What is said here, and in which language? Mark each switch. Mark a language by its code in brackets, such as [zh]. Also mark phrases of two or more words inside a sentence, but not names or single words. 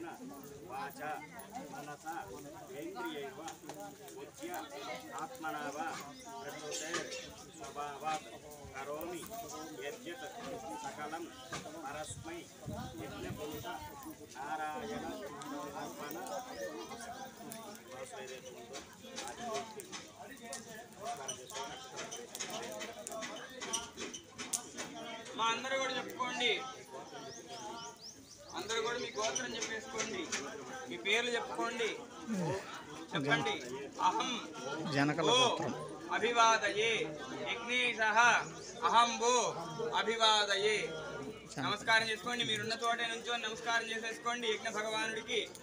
[sa] वाचा मनसा इन्द्रियैव उच्य आत्मना वा प्रकृते स्वभावात् करोमि यद्यत् सकलं परस्मै यज्ञभूत नारायण अर्पण [te] మా అందరూ కూడా చెప్పుకోండి అందరూ కూడా మీ గోత్రం చెప్పేసుకోండి మీ పేర్లు చెప్పుకోండి చెప్పండి [sa] అహం జనకల గోత్రం అభివాదయే యజ్ఞేశః అహం భూ అభివాదయే [te] నమస్కారం చేసుకోండి మీరున్న చోట నుంచో నమస్కారం చేసేసుకోండి యజ్ఞ భగవానుడికి